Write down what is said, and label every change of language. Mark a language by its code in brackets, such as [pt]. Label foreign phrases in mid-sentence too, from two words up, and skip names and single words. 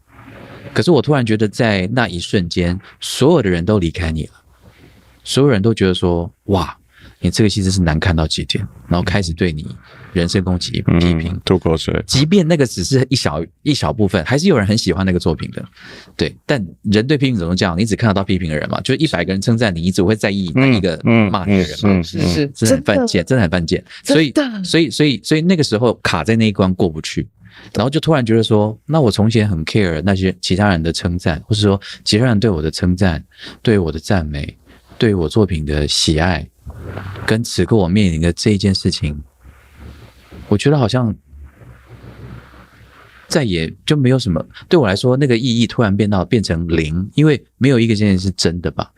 [zh] 可是我突然覺得在那一瞬間，所有的人都離開你了，所有人都觉得說，哇，你這個戲真是難看到極點，然後開始對你人身攻擊、批評、吐口水。即便那個只是一小部分，還是有人很喜歡那個作品的，對。但人對批評怎麼講？你只看得到批評的人嘛，就100個人稱讚你，你只會在意那一個罵你的人嘛，是，真的很犯賤，真的很犯賤。所以那個時候卡在那一關過不去。然後就突然覺得說，那我從前很 care 那些其他人的稱讚，或是說其他人對我的稱讚、對我的讚美、對我作品的喜愛，跟此刻我面臨的這一件事情，我覺得好像再也就沒有什麼，對我來說那個意義突然變成零，因為沒有一個件事是真的吧。